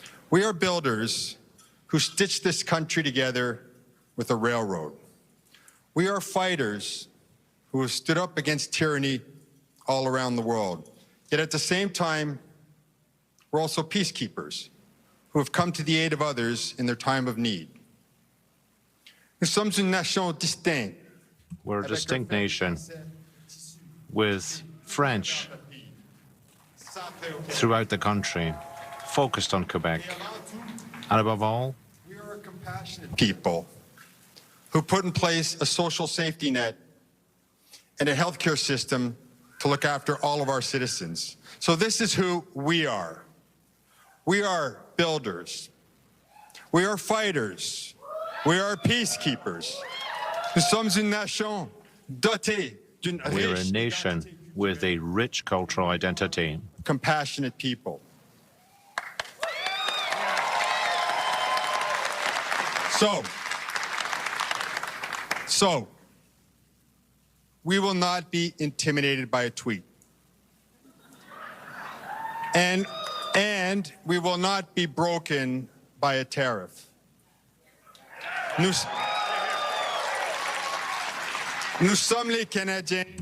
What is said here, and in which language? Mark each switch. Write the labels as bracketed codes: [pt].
[en] We are builders who stitched this country together with a railroad. We are fighters who have stood up against tyranny all around the world. Yet at the same time, we're also peacekeepers who have come to the aid of others in their time of need. [fr] Nous sommes une nation distincte. [en] We're a distinct nation with French throughout the country, focused on Quebec. And above all, we are a compassionate people who put in place a social safety net and a healthcare system to look after all of our citizens. So this is who we are. We are builders. We are fighters. We are peacekeepers. [fr] Nous sommes une nation dotée d'une [en] we are a [fr] riche [en] nation with a rich cultural identity. compassionate people. So, we will not be intimidated by a tweet. And we will not be broken by a tariff. [fr] Nous sommes les Canadiens.